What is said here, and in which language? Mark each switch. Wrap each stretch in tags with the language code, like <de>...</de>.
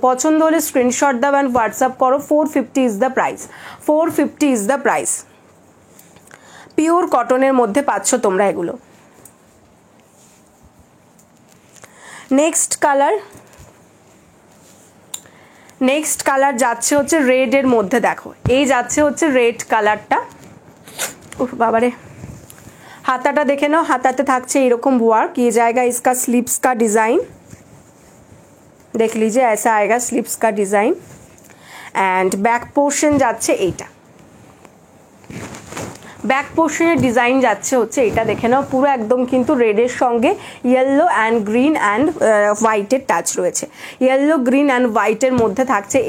<bn>পছন্দ হলে স্ক্রিনশট দাও অ্যান্ড হোয়াটসঅ্যাপ করো। 450 is the price, 450 is the price. Pure কটনের মধ্যে পাচ্ছ তোমরা এগুলো। নেক্সট কালার, নেক্সট কালার যাচ্ছে হচ্ছে রেডের মধ্যে। দেখো এই যাচ্ছে হচ্ছে রেড কালারটা। उफ बाबारे, हाथाटा देखे नाओ, हाथाते थाकছে এরকম ওয়ার্ক।</bn> <hi>ये जाएगा इसका स्लीव्स का डिज़ाइन, देख लीजिए ऐसा आएगा स्लीव्स का डिज़ाइन।</hi> <bn>एंड बैक पोर्शन যাচ্ছে এইটা, ব্যাক পোর্শনের ডিজাইন যাচ্ছে হচ্ছে এটা, দেখে নাও পুরো একদম কিন্তু রেডের সঙ্গে ইয়েলো অ্যান্ড গ্রিন অ্যান্ড হোয়াইটের টাচ রয়েছে, ইয়েলো গ্রিন অ্যান্ড হোয়াইটের মধ্যে থাকছে।</bn>